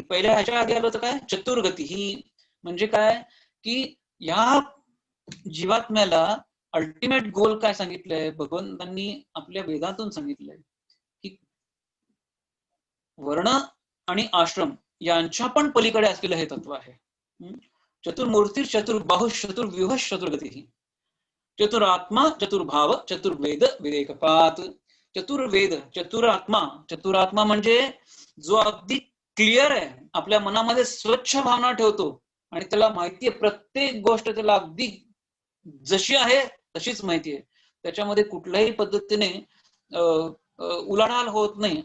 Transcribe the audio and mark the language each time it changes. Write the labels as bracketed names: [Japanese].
[Marathi] पहिल्या ह्याच्या आधी आलं तर काय चतुर्गती. ही म्हणजे काय की या जीवात्म्याला अल्टिमेट गोल काय सांगितलंय भगवंतांनी आपल्या वेदांतून सांगितलंय की वर्ण आणि आश्रम यांच्या पण पलीकडे असलेलं हे तत्व आहे. [Sanskrit] चतुर्मूर्ती चतुर्बाहू चतुर्व्यूह चतुर्गती. चतुरात्मा चतुर्भाव चतुर्वेद विधेयकपात. [Marathi] चतुर्वेद चतुरात्मा म्हणजे जो अगदी क्लिअर आहे, आपल्या मनामध्ये स्वच्छ भावना ठेवतो आणि त्याला माहितीये प्रत्येक गोष्ट त्याला अगदी जशी आहे तशीच माहिती आहे. त्याच्यामध्ये कुठल्याही पद्धतीने उलाढाल होत नाही.